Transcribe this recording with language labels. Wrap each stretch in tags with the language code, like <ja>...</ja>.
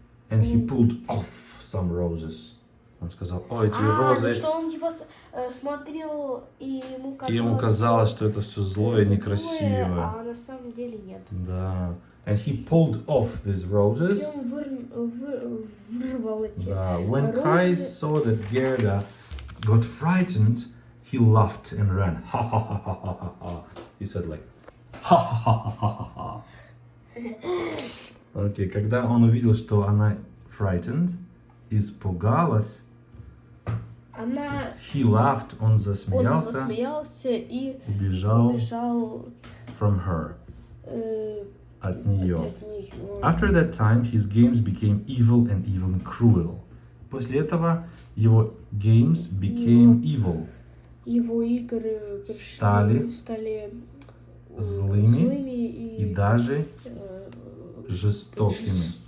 <en>And he pulled off some roses.</en> <ru>Он сказал, эти розы... что он типа смотрел, и ему казалось, что это все злое и некрасивое. А на самом деле нет. Да.</ru> <en>And he pulled off these roses.</en> <ru>И он вырвал эти Да.</ru> <en>When Kai saw that Gerda got frightened, he laughed and ran. Ha ha ha ha ha ha. He said like, ha ha ha ha ha ha.</en> <ru>Окей, когда он увидел, что она frightened, испугалась,</ru> <en>he laughed,</en> <ru>он засмеялся и убежал</ru> <en>from her,</en> <ru>от нее.</ru> <en>After that time, his games became evil and even cruel.</en> <ru>После этого его</ru> <en>games became evil.</en> <ru>Его игры стали злыми и даже жестокими.</ru>